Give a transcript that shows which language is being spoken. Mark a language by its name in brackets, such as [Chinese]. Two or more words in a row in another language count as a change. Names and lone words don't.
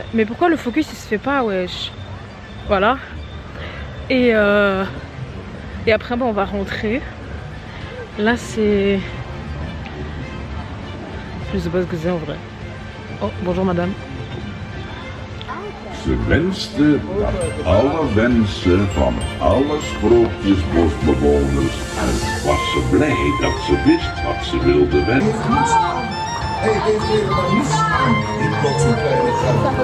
[French] Mais pourquoi le focus il se fait pas, wesh? Voilà. Et après bon, on va rentrer. Là c'est... je sais pas ce que c'est en vrai. Oh, bonjour madame. [Dutch] Ze wenste dat alle wensen van alle sprookjesbosbewoners en was ze blij dat ze wist wat ze wilde wensen. Hij heeft helemaal niets aan die plotse kleine geld.